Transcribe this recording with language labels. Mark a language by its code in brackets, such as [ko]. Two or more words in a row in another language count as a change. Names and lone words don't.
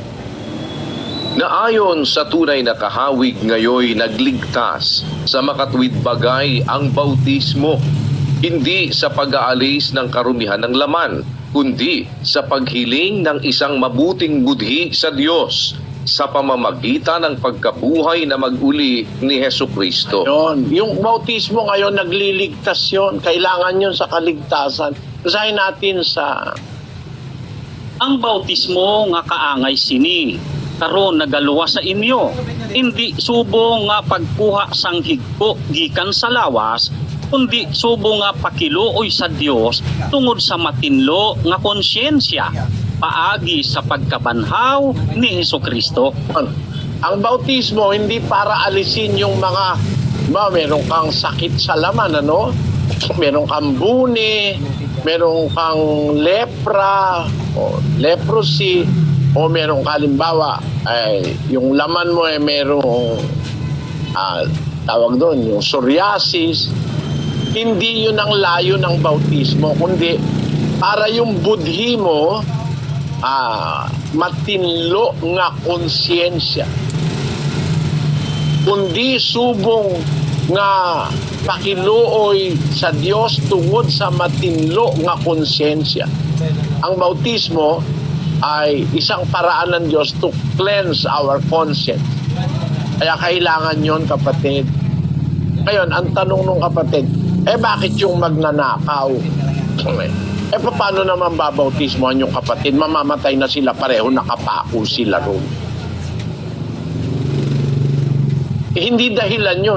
[tl] Na ayon sa tunay na kahawig ngayoy nagligtas sa makatwid bagay ang bautismo, hindi sa pag-aalis ng karumihan ng laman, kundi sa paghiling ng isang mabuting budhi sa Diyos sa pamamagitan ng pagkabuhay na mag-uli ni Hesukristo. Yun. Yung bautismo ngayon, nagliligtas yun. Kailangan yun sa kaligtasan. Basahin natin sa... [hil] Ang bautismo nga kaangay sini, karon nagaluwa sa inyo, hindi subo nga pagkuha sang higko gikan sa lawas, kundi subo nga pakiluoy sa Dios tungod sa matinlo nga konsyensya paagi sa pagkabanhaw ni Hesukristo. [tl] Ang bautismo hindi para alisin yung mga meron kang sakit sa laman, ano? Meron kang buni, meron kang lepra o leprosy, o merong kalimbawa ay yung laman mo ay merong tawag doon yung psoriasis. Hindi yun ang layo ng bautismo, kundi para yung budhi mo [hil] matinlo nga konsyensya, kundi subong nga pakiluoy sa Dios tungod sa matinlo nga konsyensya. [tl] Ang bautismo ay isang paraan ng Diyos [en] to cleanse our conscience. [tl] Kaya kailangan yon, kapatid. Ngayon, ang tanong nung kapatid, bakit yung magnanakaw? Paano naman babautismohan yung kapatid? Mamamatay na sila pareho, nakapako sila ron. Hindi dahilan yun.